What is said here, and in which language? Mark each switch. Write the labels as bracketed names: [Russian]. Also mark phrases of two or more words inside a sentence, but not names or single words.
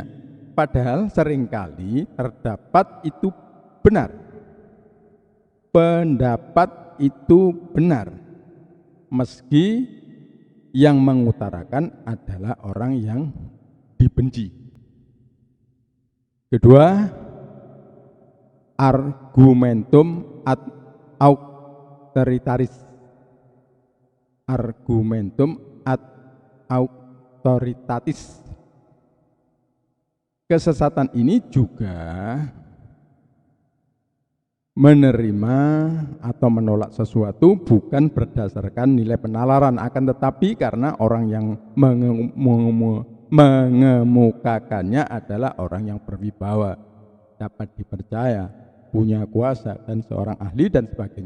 [Indonesian] Padahal seringkali terdapat itu benar. Pendapat itu benar, meski yang mengutarakan adalah orang yang dibenci. Kedua, [Latin] argumentum ad auctoritatis. Argumentum ad auctoritatis. [Indonesian] Kesesatan ini juga menerima atau menolak sesuatu bukan berdasarkan nilai penalaran, akan tetapi karena orang yang mengemukakannya adalah orang yang berwibawa, dapat dipercaya, punya kuasa, dan seorang ahli dan sebagainya.